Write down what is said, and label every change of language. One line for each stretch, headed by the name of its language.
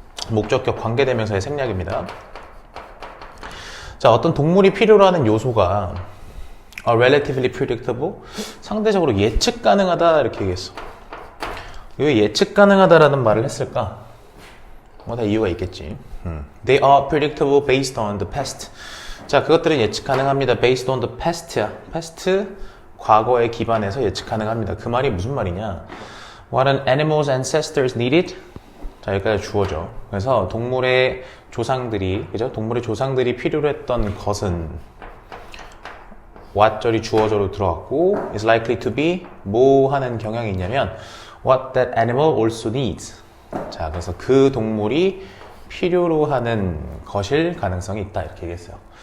Korean: 목적격 관계대명사의 생략입니다. 자, 어떤 동물이 필요로 하는 요소가
English: relatively predictable,
Korean: 상대적으로 예측 가능하다 이렇게 얘기했어. 왜 예측 가능하다라는 말을 했을까? 뭐 다 이유가 있겠지.
English: They are predictable based on the past.
Korean: 자, 그것들은 예측 가능합니다.
English: Based on the past
Korean: 야. past, 과거에 기반해서 예측 가능합니다. 그 말이 무슨 말이냐?
English: What an animal's ancestors needed.
Korean: 자, 여기까지 주어져. 그래서 동물의 조상들이, 그죠? 동물의 조상들이 필요로 했던 것은 what절이 주어져로 들어갔고
English: is likely to be
Korean: 뭐 하는 경향이 있냐면
English: what that animal also needs.
Korean: 자, 그래서 그 동물이 필요로 하는 것일 가능성이 있다 이렇게 얘기했어요.